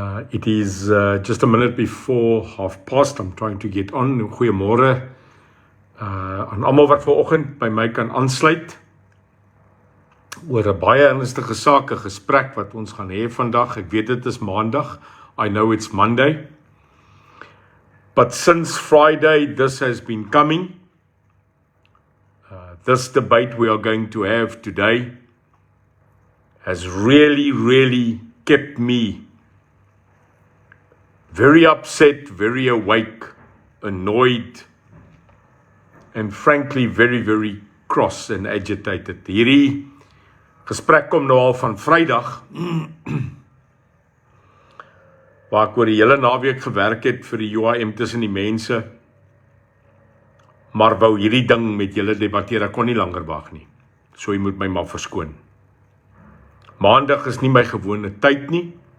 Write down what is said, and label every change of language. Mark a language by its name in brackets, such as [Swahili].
[English] It is just a minute before past. I'm trying to get on. [Afrikaans] Goeiemôre aan almal wat vanoggend by my kan aansluit oor 'n baie ernstige saak, 'n gesprek wat ons gaan hê vandag. Ek weet dit is Maandag. [English] I know it's Monday. But since Friday, this has been coming. This debate we are going to have today has really kept me very upset, very awake, annoyed, and frankly very cross and agitated. [Afrikaans] Hierdie gesprek kom nou al van Vrydag, waar ek oor die hele naweek gewerk het vir die UIM tussen die mense, maar wou hierdie ding met julle debatteer, ek kon nie langer wag nie. So jy moet my maar verskoon. Maandag is nie my gewone tyd nie.